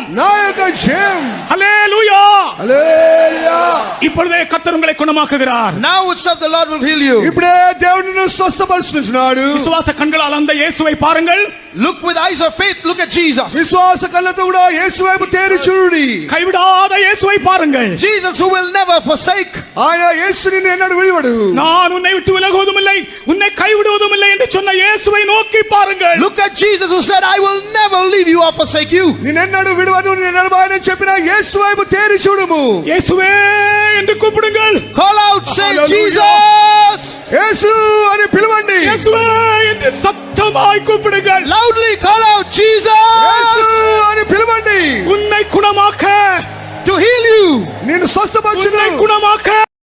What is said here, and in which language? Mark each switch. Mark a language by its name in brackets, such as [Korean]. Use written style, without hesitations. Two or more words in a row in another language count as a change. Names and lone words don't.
[Telugu] నా యొక్క జయం. [Tamil] ஹல்லேலூயா. [Telugu] హల్లెలూయా. [Tamil] இப்பொழுதே கர்த்தர் உங்களை குணமாக்குகிறார். [English] Now itself the Lord will heal you. [Telugu] ఇప్పుడే దేవుడు నిన్ను స్వస్థపరుస్తున్నాడు. [Tamil] விசுவாச கண்களால் அந்த இயேசுவை பாருங்கள். [English] Look with eyes of faith, look at Jesus. [Telugu] విశ్వాస కళ్ళతో కూడా యేసు వైపు తేరి చూడుడి. [Tamil] கைவிடாத இயேசுவை பாருங்கள். [English] Jesus who will never forsake. [Telugu] ఆయన యేసు నిన్ను ఎన్నడూ విడివడు. [Tamil] நான் உன்னை விட்டு விலகுவதும் இல்லை, உன்னை கைவிடுவதும் இல்லை என்று சொன்ன இயேசுவை நோக்கி பாருங்கள். [English] Look at Jesus who said, I will never leave you or forsake you. [Telugu] నిన్నెన్నడూ విడివను, నిన్ను ఎడబాయనని చెప్పిన యేసు వైపు తేరి చూడుము. [Tamil] இயேசுவே என்று கூப்பிடுங்கள். [English] Call out, say Hallelujah. Jesus. [Telugu] యేసు అని పిలవండి. [Tamil] இயேசுவே என்று சத்தமாய் கூப்பிடுங்கள். [English] Loudly call out, Jesus. [Telugu] యేసు అని పిలవండి. [Tamil] உன்னை குணமாக்க, [English] To heal you. [Telugu] నిన్ను స్వస్థపరచును. [Tamil] உன்னை குணமாக்க